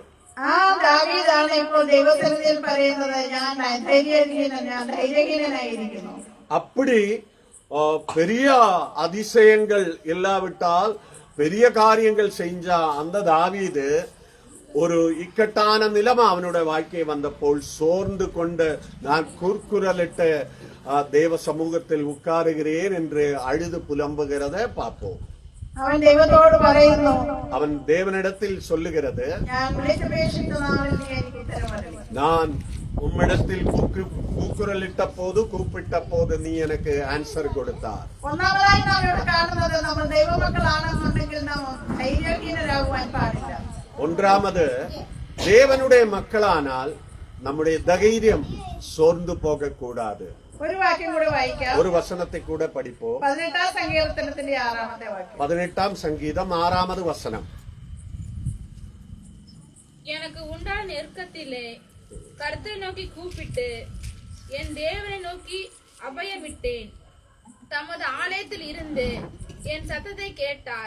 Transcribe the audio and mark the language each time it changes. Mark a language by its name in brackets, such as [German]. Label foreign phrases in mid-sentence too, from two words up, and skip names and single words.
[Malayalam] ആ ദാവീദാണ് ഇപ്പോൾ ദൈവസന്നിധിയിൽ പറയുന്നത്, ഞാൻ ധൈര്യഹീനനായിരിക്കുന്നു. [Tamil] அப்படி பெரிய அதிசயங்கள் இல்லாவிட்டால் பெரிய காரியங்கள் செஞ்ச அந்த தாவீது ஒரு இக்கட்டான நிலைமை அவனுடைய வாழ்க்கை வந்தபோல் சோர்ந்து கொண்டு நான் கூர்க்குரலிட்டு தேவ சமூகத்தில் உட்காருகிறேன் என்று அழுது புலம்புகிறத பார்ப்போம். [Malayalam] അവൻ ദൈവത്തോട് പറയുന്നു, അവൻ ദേവനിടത്തിൽ சொல்லுகிறது, ഞാൻ വിളിച്ചപേക്ഷിച്ച നാളിൽ നീ എനിക്ക് ഉത്തരമരുളി. [Tamil] நான் உம்மிடத்தில் கூக்குரலிட்ட போது கூப்பிட்ட போது நீ எனக்கு ஆன்சர் கொடுத்தார். [Malayalam] ഒന്നാമതായി നാം ഇവിടെ കാണുന്നത്, നമ്മൾ ദൈവമക്കളാണെന്നുണ്ടെങ്കിൽ നാം ധൈര്യഹീനരാകുവാൻ പാടില്ല. [Tamil] ஒன்றாவது, தேவனுடைய மக்களானால் நம்முடைய தைரியம் சோர்ந்து போக கூடாது. [Malayalam] ഒരു വാക്യം കൂടെ വായിക്കാം. [Tamil] ஒரு வசனத்தை கூட படிப்போம். [Malayalam] 18 സങ്കീർത്തനത്തിന്റെ 6-ാമത്തെ വാക്യം. [Tamil] 18 சங்கீதம் 6வது வசனம். எனக்கு உண்டான நெருக்கத்திலே கர்த்தரை நோக்கி கூப்பிட்டு என் தேவனை நோக்கி அபயமிட்டேன். தமது ஆலயத்தில் இருந்து என் சத்தத்தை கேட்டார்.